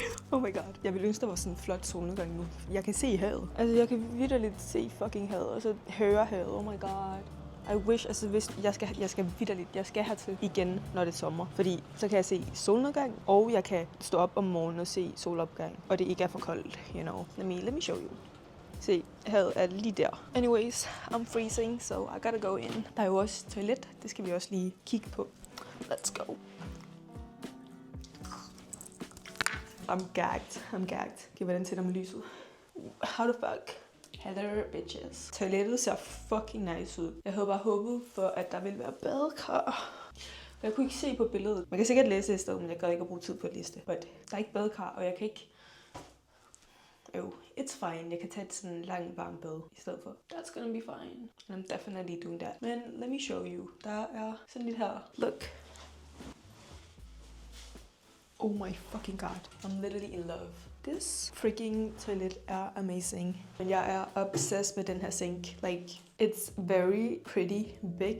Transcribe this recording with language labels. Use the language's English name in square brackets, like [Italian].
[English] Oh my god. [Danish] Jeg vil ønske, der var sådan en flot solnedgang nu. Jeg kan se havet. Altså, jeg kan vitterligt se fucking havet, og så høre havet. [English] Oh my god. I wish, [Danish] altså hvis jeg skal hertil igen, når det er sommer. Fordi så kan jeg se solnedgang, og jeg kan stå op om morgenen og se solopgang. Og det ikke er for koldt, [English] you know. Let me show you. [Danish] Se, havet er lige der. [English] Anyways, I'm freezing, so I gotta go in. [Danish] Der er jo også toilet. Det skal vi også lige kigge på. Let's go. [English] I'm gagged. Okay, [Danish] hvordan sætter man lyset? [English] How the fuck? Hello, bitches. [Danish] Toilettet ser [English] fucking nice ud. [Danish] Jeg havde bare håbet for, at der ville være badekar. Jeg kunne ikke se på billedet. Man kan sikkert læse det i stedet, men jeg gad ikke at bruge tid på at læse det. But der er ikke badekar, og jeg kan ikke... [English] It's fine. [Danish] Jeg kan tage et sådan lang varm bad i stedet for. [English] That's gonna be fine. And I'm definitely doing that. [Danish] Men [English] let me show you. [Danish] Der er sådan lidt her. [English] Look. Oh my fucking god. I'm literally in love. This freaking toilet er amazing. [Danish] Men jeg er obsessed med den her sink. [English] Like, it's very pretty big.